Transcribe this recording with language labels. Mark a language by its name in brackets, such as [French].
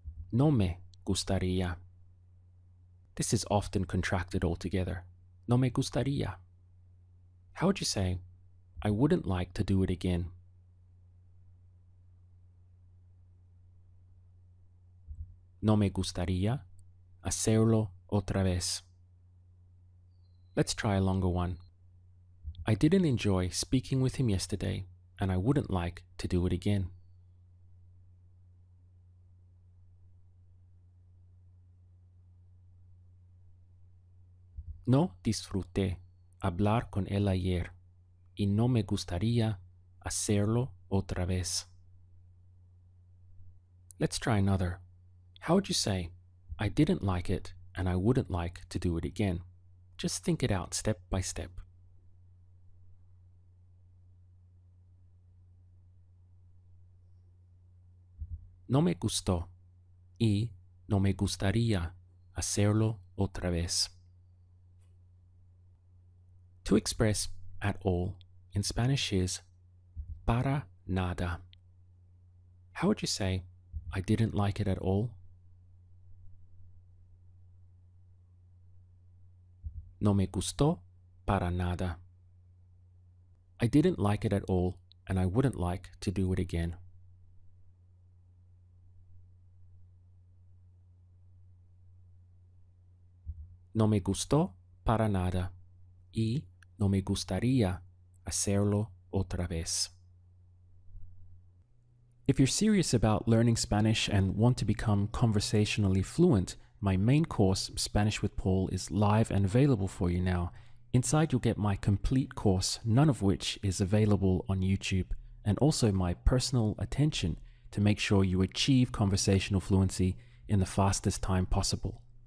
[Spanish] No me gustaría. This is often contracted altogether. No me gustaría. [English] How would you say, I wouldn't like to do it again? [Spanish] No me gustaría hacerlo otra vez. [English] Let's try a longer one. I didn't enjoy speaking with him yesterday, and I wouldn't like to do it again. [Spanish] No disfruté hablar con él ayer, y no me gustaría hacerlo otra vez. [English] Let's try another. How would you say, I didn't like it, and I wouldn't like to do it again? Just think it out step by step. [Spanish] No me gustó, y no me gustaría hacerlo otra vez. [English] To express at all in Spanish is [Spanish] para nada. [English] How would you say, I didn't like it at all? [Spanish] No me gustó para nada. [English] I didn't like it at all, and I wouldn't like to do it again. [Spanish] No me gustó para nada y no me gustaría hacerlo otra vez. [English] If you're serious about learning Spanish and want to become conversationally fluent, my main course, Spanish with Paul, is live and available for you now. Inside you'll get my complete course, none of which is available on YouTube, and also my personal attention to make sure you achieve conversational fluency in the fastest time possible.